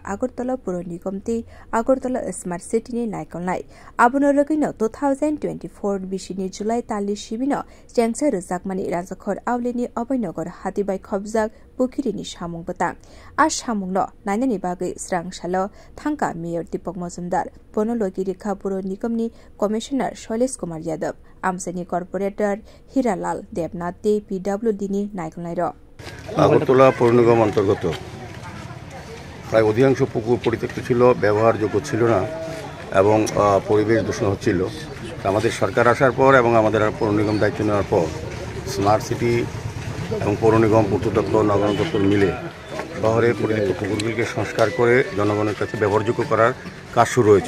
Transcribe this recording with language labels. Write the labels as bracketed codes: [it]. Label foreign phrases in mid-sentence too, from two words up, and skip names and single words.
[trp] Agartala Puro Nigamti Agartala Smart City ni naikolnai abono rogino 2024 bishini July tali shibino jengsa rjakmani rajakhor awlini Oboynagar Hatibai Khopjak Pukirini Samung batang samungno nainani bagui srang salo thangka Mayor Deepak Majumdar Bonologi Rekha Puro Nigamni Commissioner Shailesh Kumar Yadav Amsani Corporator Hiralal Devnath De PWD ni নাইকলনাইর [bn] আগরতলা পৌর নিগম অন্তর্গত প্রায় অধিকাংশ পুকুর পরিত্যক্ত ছিল, ব্যবহারযোগ্য ছিল না এবং পরিবেশ দূষণ হচ্ছিল। আমাদের সরকার আসার পর এবং আমাদের পৌর নিগম দায়িত্ব নেওয়ার পর স্মার্ট সিটি এবং পৌর নিগম পূর্ত দপ্তর নগর দপ্তর মিলে শহরে পরিত্যক্ত পুকুরগুলিকে সংস্কার করে জনগণের কাছে ব্যবহারযোগ্য করার কাজ শুরু হয়েছে।